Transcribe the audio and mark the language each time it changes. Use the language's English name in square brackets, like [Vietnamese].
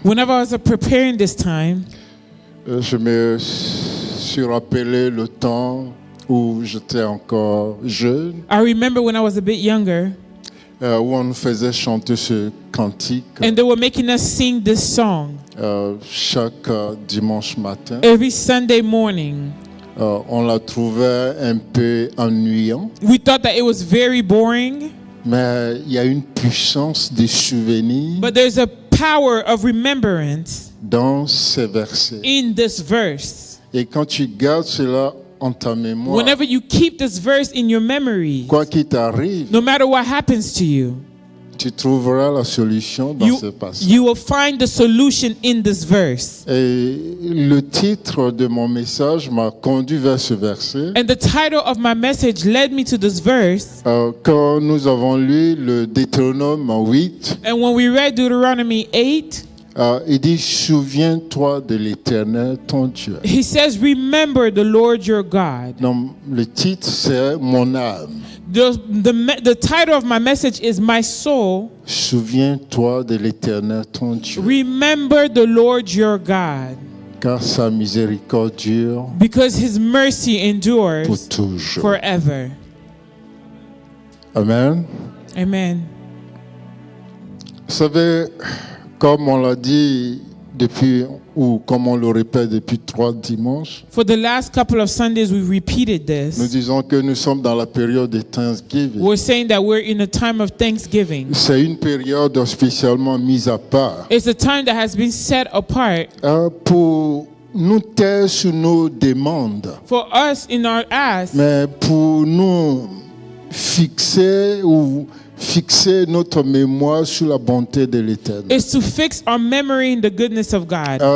[English] Whenever I was preparing this time, [French] je me suis rappelé le temps où j'étais encore jeune, [English] I remember when I was a bit younger, [French] où on nous faisait chanter ce cantique [English] and they were making us sing this song [French] chaque dimanche matin. [English] every Sunday morning. [French] On la trouvait un peu ennuyant, [English] We thought that it was very boring, [French] mais il y a une puissance des souvenirs [English] but there's a power of remembrance [French] dans ces versets. [English] in this verse. [French] Et quand tu gardes cela en ta mémoire, [English] Whenever you keep this verse in your memory, [French] quoi qu'il t'arrive, [English] no matter what happens to you, [French] tu trouveras la solution dans ce passage. [English] you will find the solution in this verse. [French] Et le titre de mon message m'a conduit vers ce verset. [English] And the title of my message led me to this verse. [French] Quand nous avons lu le Deutéronome 8, [English] And when we read Deuteronomy 8, [French] il dit « Souviens-toi de l'Éternel, ton Dieu ». [English] he says, remember the Lord your God. [French] Donc, le titre, c'est « Mon âme ». [English] The title of my message is My Soul. [French] Souviens-toi de l'Éternel, ton Dieu, [English] Remember the Lord your God, [French] car sa miséricorde dure [English] because his mercy [French] pour [English] endures [French] toujours. [English] forever. [French] Amen. [English] Amen. [French] Vous savez, comme on l'a dit depuis, ou comme on le répète depuis 3 dimanches, [English] For the last couple of Sundays, we repeated [French] nous [English] this. [French] disons que nous sommes dans la période de Thanksgiving. [English] We're saying that we're in a time of Thanksgiving. [French] C'est une période spécialement mise à part [English] It's a time that has been set apart [French] pour nous taire sur nos demandes, [English] for us in our ask, [French] mais pour nous fixer notre mémoire sur la bonté de l'Éternel. [English] is to fix our memory in the goodness of God.